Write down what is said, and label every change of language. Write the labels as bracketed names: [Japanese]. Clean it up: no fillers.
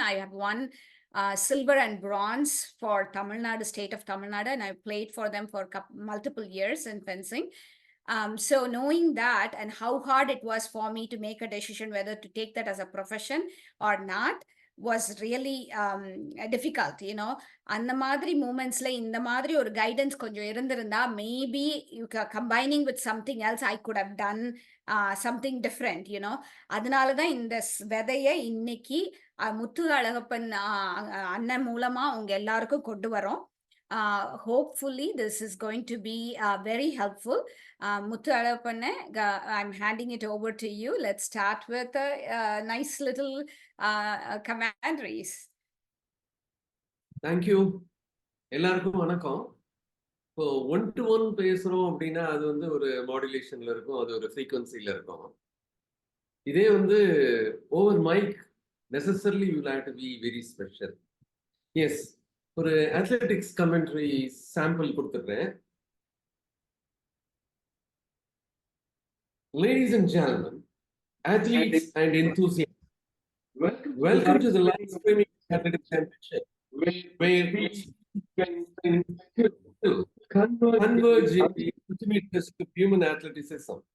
[English] I have won silver and bronze for Tamil Nadu, state of Tamil Nadu, and I played for them for multiple years in fencing. So knowing that and how hard it was for me to make a decision whether to take that as a profession or not, was really difficult, you know. [Tamil] அந்த மாதிரி மூமெண்ட்ஸ்ல இந்த மாதிரி ஒரு guidance கொஞ்சம் இருந்திருந்தா [English] Maybe combining with something else I could have done something different, you know. [Tamil] அதனால தான் இந்த விதையை இன்னைக்கு முத்து அழகப்பன் அண்ணன் மூலமா உங்க எல்லாருக்கும் கொண்டு வரோம். [English] Hopefully this is going to be very helpful. Muthu Alappanne, I'm handing it over to you. Let's start with a nice little commentaries. Thank you. [Tamil] எல்லாருக்கும் வணக்கம். இப்போ 1-to-1 பேசுறோம் அப்படின்னா அது வந்து ஒரு மாடுலேஷன்ல இருக்கும், அது ஒரு ஃப்ரீக்வன்சில இருக்கும். [English] இதே வந்து over mic necessarily you have to be very special. [Tamil] S, ஒரு அத்லெட்டிக்ஸ் கமெண்ட்ரி சாம்பிள் கொடுத்துட்றேன். [English] Ladies and gentlemen, athletes and enthusiasts, welcome to the live streaming athletics championship, where we converge in the ultimate test of human athleticism.